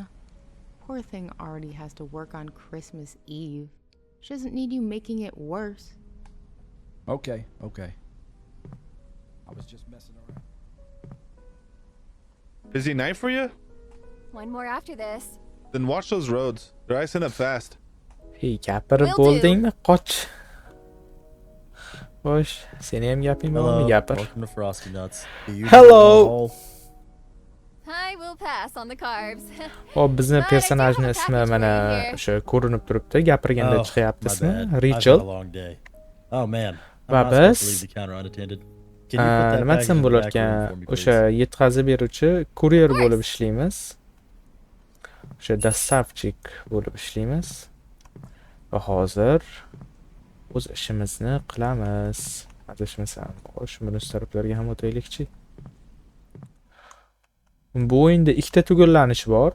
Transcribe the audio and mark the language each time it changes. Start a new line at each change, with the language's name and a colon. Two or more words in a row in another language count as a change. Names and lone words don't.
English: Poor thing already has to work on Christmas Eve. She doesn't need you making it worse. Okay. I was just messing around. Busy night for you? One more after this. Then watch those roads. They're icing up fast.
Uzbek: Hey, gapirib bo'ldingmi? Qoch. Xo'sh, seni ham gaping bormi? Gapir.
English: Welcome to Frosty Nuts. Hello. I will pass on the carbs.
Uzbek: Hop, bizni
English: But I do
Uzbek: personajning
English: have a
Uzbek: ismi
English: package
Uzbek: mana
English: for you here.
Uzbek: o'sha ko'rinib turibdi. Gapirganda chiqyapti
English: my
Uzbek: ismi.
English: bad. I've had Rachel. a long day. Oh man.
Uzbek: Va
English: I'm not supposed to
Uzbek: biz
English: leave the counter unattended. Can you put that
Uzbek: nima
English: package
Uzbek: desam
English: in the
Uzbek: bo'lar
English: back room
Uzbek: ekan?
English: for me,
Uzbek: O'sha
English: please?
Uzbek: yetkazib beruvchi kuryer bo'lib ishlaymiz. O'sha dostavchik bo'lib ishlaymiz. Va hozir o'z ishimizni qilamiz. Adashmasam, xo'sh, bunisi taraflarga ham o'taylikchi. Bu o'yinda ikkita tugallanish bor.